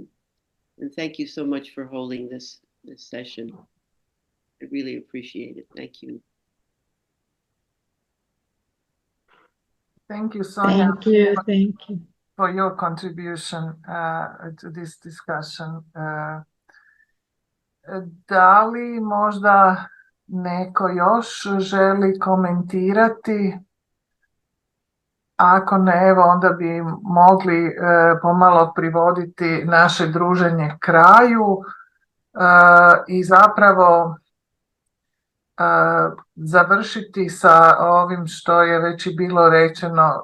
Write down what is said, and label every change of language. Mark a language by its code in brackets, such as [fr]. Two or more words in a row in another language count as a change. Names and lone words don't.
[en] And thank you so much for holding this session. I really appreciate it. Thank you. Thank you, Sonia. Thank you. For your contribution to this discussion. [hr] Da li možda neko još želi komentirati? Ako ne, evo onda bi mogli pomalo privoditi naše druženje kraju i zapravo završiti sa ovim što je već i bilo rečeno.